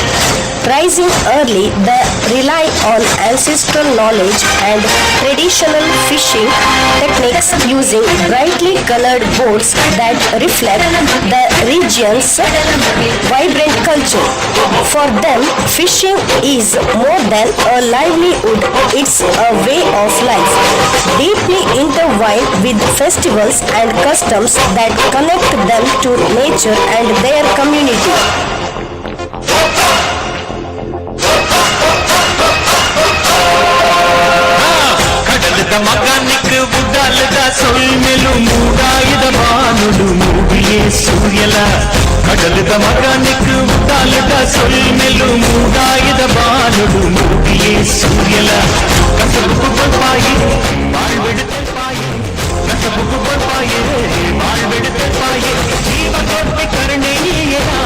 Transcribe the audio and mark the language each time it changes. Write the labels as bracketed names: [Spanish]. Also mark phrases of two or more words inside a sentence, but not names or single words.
[English] Rising early, they rely on ancestral knowledge and traditional fishing techniques using brightly colored boats that reflect the region's vibrant culture. For them, fishing is more than a livelihood. It's a way of life, deeply intertwined with festivals and customs that connect them to nature and their community. [Tulu] ಕಡಲದ ಮಗನಿಗೆ ಬುಡ್ಡಾಲದ ಸೊಲ್ಮೆಲು ಮೂಡಾಯಿದ ಬಾನುಡು ಮೂಗಿಯೇ ಸೂರ್ಯಲ ಕಡಲದ ಮಗನಿಗೆ ಬುಡ್ಡಾಲದ ಸೊಲ್ಮೆಲು ಮೂಡಾಯಿದ ಬಾನುಡು ಮೂಗಿಯೇ ಸೂರ್ಯಲ ಕಸಬುಕು ಬಲ್ಪಾಯಿ ಬಾಳ್ಬಿಡುತ್ತಾಯಿ ಕಸಬುಕು ಬಲ್ಪಾಯಿ ಬಾಳ್ಬಿಡುತ್ತಾಯಿ ಜೀವ ಕೊಟ್ಟಿ ಕರುಣೆಯ